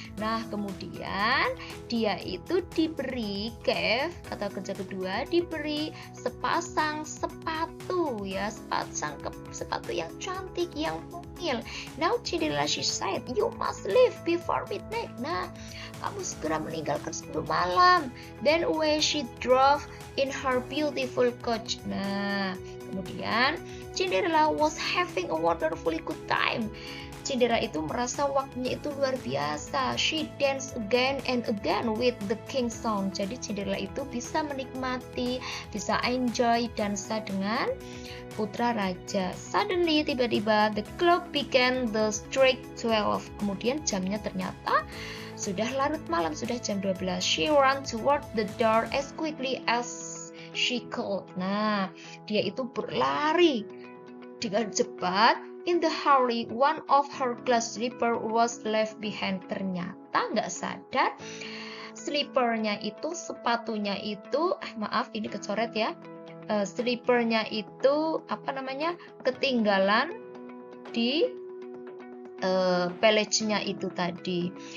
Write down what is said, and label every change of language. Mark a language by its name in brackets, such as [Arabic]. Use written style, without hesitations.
[Indonesian] Nah, kemudian dia itu diberi, gave, kata kerja kedua, diberi sepasang sepatu ya, sepatu yang cantik, yang mungil. [English] Now Cinderella, she said, you must leave before midnight. [Indonesian] Nah, kamu segera meninggalkan sebelum malam. [English] Then away she drove in her beautiful coach. [Indonesian] Nah, kemudian [English] Cinderella was having a wonderfully good time. [Indonesian] Cinderella itu merasa waktunya itu luar biasa. [English] She danced again and again with the king's song. [Indonesian] Jadi Cinderella itu bisa menikmati, bisa enjoy dansa dengan putra raja. [English] Suddenly, [Indonesian] tiba-tiba [English] the clock began the strike 12. [Indonesian] Kemudian jamnya ternyata sudah larut malam, sudah jam 12. [English] She ran toward the door as quickly as she could. [Indonesian] Nah, dia itu berlari dengan cepat. [English] In the hurry, one of her glass slipper was left behind. [Indonesian] Ternyata nggak sadar, slippernya itu, sepatunya itu, maaf ini kecoret ya, slippernya itu ketinggalan di palace-nya itu tadi.